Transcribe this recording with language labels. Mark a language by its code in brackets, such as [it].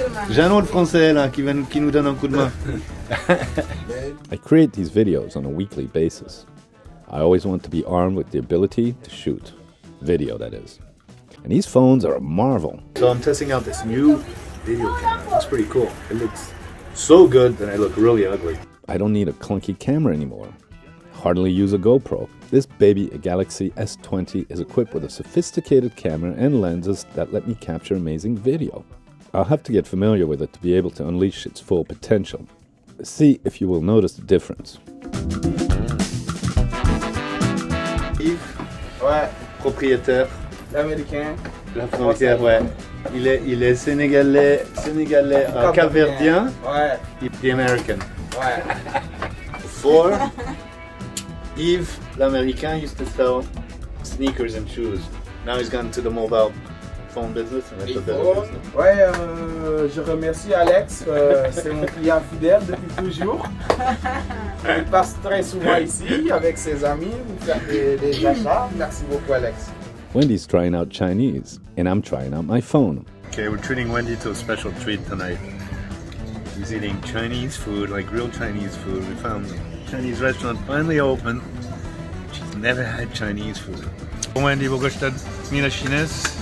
[fr] Jeannot le français là, qui nous donne un coup de main. [en] I create these videos on a weekly basis. I always want to be armed with the ability to shoot. Video, that is. And these phones are a marvel. So I'm testing out this new video camera. It's pretty cool. It looks so good that I look really ugly. I don't need a clunky camera anymore. Hardly use a GoPro. This baby, a Galaxy S20, is equipped with a sophisticated camera and lenses that let me capture amazing video. I'll have to get familiar with it to be able to unleash its full potential. See if you will notice the difference. [fr] Yves, ouais, propriétaire. L'américain. La frontière, ouais. Il est sénégalais capverdien. Ouais. [en] The American. [fr] Ouais. [en] Before, Yves, [fr] l'Américain, [en] used to sell sneakers and shoes. Now he's gone to the mobile phone business and it's a better business. [fr] Ouais, je remercie Alex, c'est mon client fidèle depuis toujours. Il passe très souvent ici avec ses amis pour faire des achats. Merci beaucoup Alex. [en] Wendy's trying out Chinese, and I'm trying out my phone. Okay, we're treating Wendy to a special treat tonight. He's eating Chinese food, like real Chinese food. We found the Chinese restaurant finally open. She's never had Chinese food. Wendy, wo gostet Mina Chines?